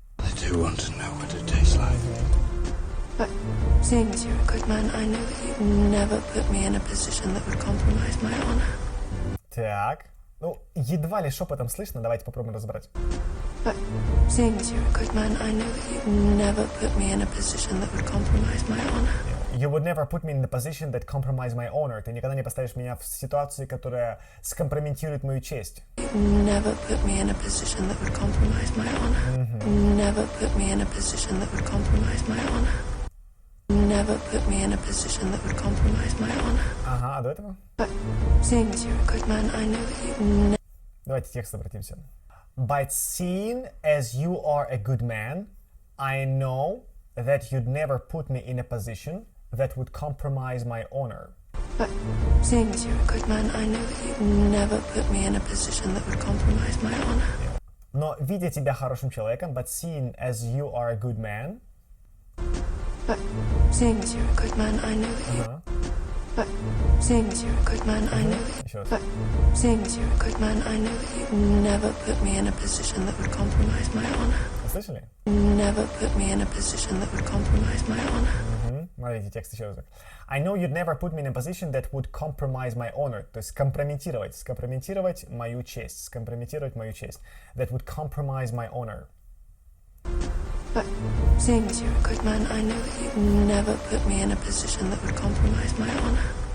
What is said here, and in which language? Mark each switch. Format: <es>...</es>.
<en>I do want to know what it tastes like. But seeing as you're a good man, I know that you'd never put me in a position that would compromise my honor.</en> <ru>Так. Ну, едва ли шепотом слышно. Давайте попробуем разобрать.</ru> <en>But seeing as you're a good man, I know that you'd never put me in a position that would compromise my honor. You would never put me in the position that compromise my honor.</en> <ru>Ты никогда не поставишь меня в ситуацию, которая скомпрометирует мою честь.</ru> <en>Never put me in a position that would compromise my honor. Never put me in a position that would compromise my honor. Never put me in a position that would compromise my honor.</en> <ru>Ага, а до этого?</ru> <en>But seeing as you're a good man, I know that you'd never.</en> <ru>Давайте текст обратимся.</ru> <en>But seeing as you are a good man, I know that you'd never put me in a position that would compromise my honor. But seeing as you're a good man, I know that you'd never put me in a position that would compromise my honor.</en> <ru>Но видя тебя хорошим человеком,</ru> <en>but seeing as you are a good man. But seeing as you're a good man, I know that you. But seeing as you're a good man, I know that.</en> <ru>Еще раз.</ru> <en>But seeing as you're a good man, I know that you'd never put me in a position that would compromise my honor.</en> <ru>Слышали?</ru> <en>Never put me in a position that would compromise my honor.</en> <ru>Смотрите, текст еще разок.</ru> <en>I know you'd never put me in a position that would compromise my honor.</en> <ru>То есть скомпрометировать мою честь. Скомпрометировать мою честь.</ru> <en>That would compromise my honor. But seeing as you're a good man, I know that you'd never put me in a position that would compromise my honor.</en>